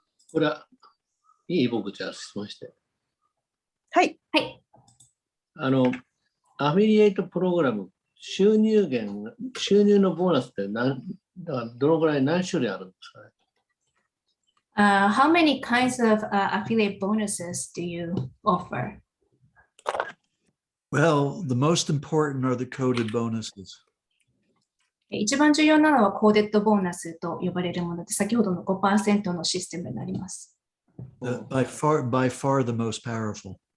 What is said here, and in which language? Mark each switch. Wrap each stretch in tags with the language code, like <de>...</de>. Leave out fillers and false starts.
<ja>これはいい？僕じゃあ質問して。はい。はい。アフィリエイトプログラム、収入のボーナスってだからどのぐらい何種類あるんですかね</ja> <en>？How many kinds of affiliate bonuses do you offer? Well, the most important are the coded bonuses.</en> <ja>一番重要なのはコーデッドボーナスと呼ばれるもので、先ほどの 5% のシステムになります。</ja> <en>By far the most powerful.</en>